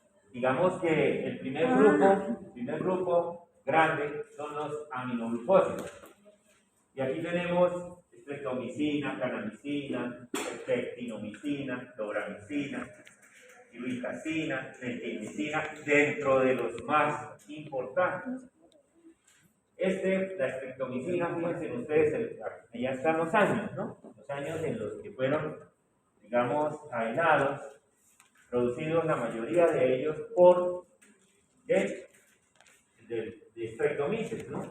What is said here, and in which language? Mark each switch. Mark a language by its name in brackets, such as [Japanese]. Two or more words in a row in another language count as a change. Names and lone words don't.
[Spanish] digamos que el primer grupo grande son los aminoglucósidos. Y aquí tenemos streptomicina, kanamicina, pectinomicina, dobramicina, irbitacina, metilmicina, dentro de los más importantes. La streptomicina, fíjense ustedes, ya están los años, ¿no? Los años en los que fueron, digamos, aislados, producidos la mayoría de ellos por de Streptomyces, ¿no?